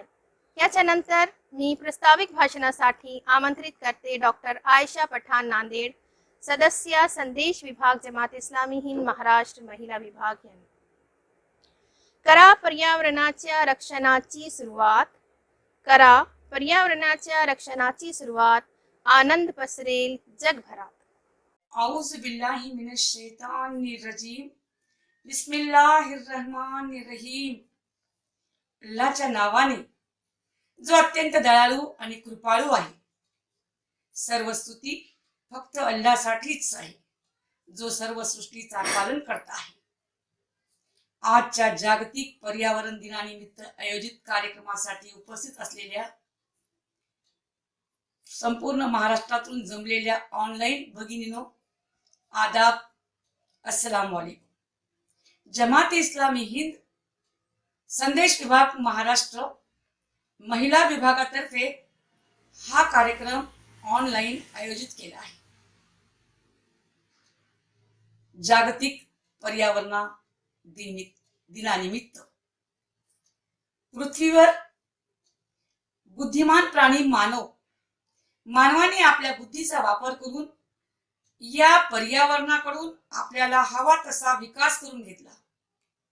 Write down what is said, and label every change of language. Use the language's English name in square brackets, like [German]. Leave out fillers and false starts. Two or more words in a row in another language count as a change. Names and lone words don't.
[Marathi] याच्या नंतर मी प्रास्ताविक भाषणासाठी आमंत्रित करते डॉक्टर आयशा पठाण नांदेड, सदस्य संदेश विभाग जमात इस्लामी हिंद महाराष्ट्र महिला विभाग यांनी। करा पर्यावरणाच्या रक्षणाची सुरुवात, करा पर्यावरणाच्या रक्षणाची सुरुवात, आनंद पसरेल जगभरात। [Arabic] أعوذ بالله من الشيطان الرجيم بسم الله الرحمن الرحيم. [Marathi] अल्लाहच्या नावाने जो अत्यंत दयाळू आणि कृपाळू आहे। सर्व स्तुती फक्त अल्लाहसाठीच आहे, जो सर्व सृष्टीचा पालन करता आहे। आजच्या जागतिक पर्यावरण दिनानिमित्त आयोजित कार्यक्रमासाठी उपस्थित असलेल्या संपूर्ण महाराष्ट्रातून जमलेल्या ऑनलाईन भगिनींनो, आदाब, [Arabic] السلام عليكم. [Marathi] जमात इस्लामी हिंद संदेश विभाग महाराष्ट्र महिला विभागातर्फे हा कार्यक्रम ऑनलाईन आयोजित केला आहे। जागतिक पर्यावरण दिनानिमित्त पृथ्वीवर बुद्धिमान प्राणी मानवाने आपल्या बुद्धीचा वापर करून या पर्यावरणाकडून आपल्याला हवा तसा विकास करून घेतला।